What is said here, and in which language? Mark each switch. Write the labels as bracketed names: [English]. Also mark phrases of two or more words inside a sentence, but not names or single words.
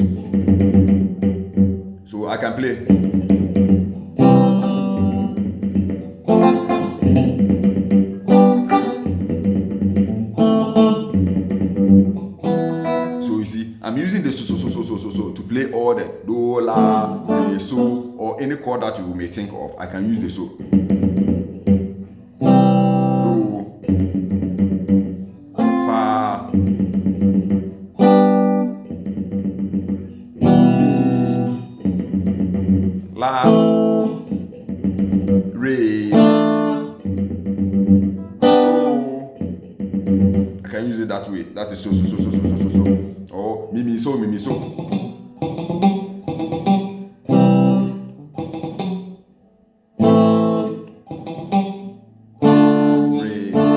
[English] So I can play. So you see, I'm using the so to play all the do, la, re, so, or any chord that you may think of. I can use the so. Do, fa, mi, la, re, so. I can use it that way. That is so. Or mi so. Re.